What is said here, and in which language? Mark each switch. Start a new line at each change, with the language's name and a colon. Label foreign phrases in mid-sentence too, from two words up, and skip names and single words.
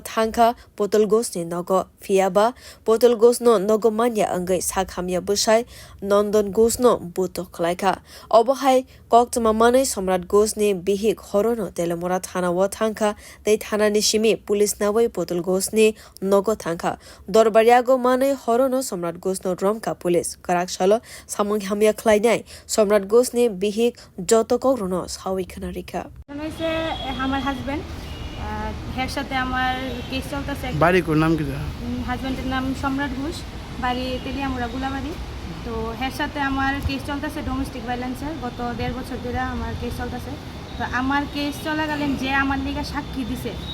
Kok Borok: thangkha potol gosni nogo fiaba potol gosno nogo manya angai sakhamya busai nondon gosno buto khlaika obohai koktuma manai samrat gosni bihik horono telemora thanawo thangkha tei thanani simi pulis nawai potol gosni nogo thangkha dorbariago manai horono samrat gosno romka pulis karaksalo samung hamya khlainai samrat gosni bihik jotokok rono sawi khana rikha
Bangla: হইছে আমার হাজবেন্ড এর সাথে আমার কেস চলতেছে বাড়ি কোন নাম কি হাজবেন্ডের নাম সম্রাট ঘোষ বাড়ি তেলিয়ামুড়া গুলাবাড়ি তো এর সাথে আমার কেস চলতেছে
English: domestic violence
Bangla: গত 1.5 বছর ধরে আমার কেস চলতেছে তো আমার কেস চলাকালীন যে আমার লিগা সাক্ষী দিছে